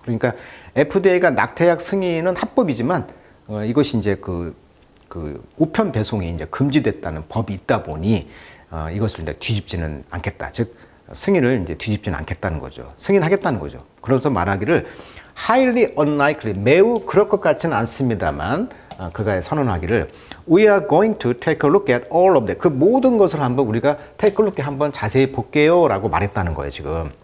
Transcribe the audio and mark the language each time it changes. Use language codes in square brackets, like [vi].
[ko] 그러니까 FDA가 낙태약 승인은 합법이지만 이것이 이제 그 우편 배송이 이제 금지됐다는 법이 있다 보니 이것을 이제 뒤집지는 않겠다. 즉 승인을 이제 뒤집지는 않겠다는 거죠. 승인하겠다는 거죠. 그래서 말하기를 [en] highly unlikely, [ko] 매우 그럴 것 같지는 않습니다만 그가 선언하기를 [en] we are going to take a look at all of that. [ko] 그 모든 것을 한번 우리가 take a look 한번 자세히 볼게요 라고 말했다는 거예요, 지금.